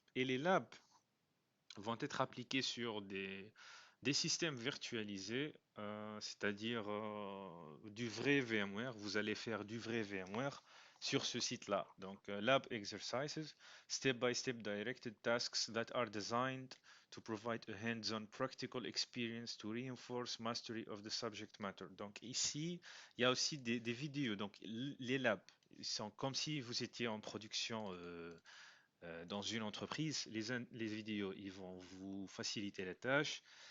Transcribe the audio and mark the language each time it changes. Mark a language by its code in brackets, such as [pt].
[fr] Et les labs vont être appliqués sur des systèmes virtualisés, c'est-à-dire du vrai VMware. Vous allez faire du vrai VMware sur ce site-là. [en] Donc, Lab Exercises, Step-by-Step Directed Tasks that are designed to provide a hands-on practical experience to reinforce mastery of the subject matter. [fr] Donc, ici, il y a aussi des vidéos. Donc, les labs sont comme si vous étiez en production. Dans une entreprise, les vidéos, ils vont vous faciliter la tâche.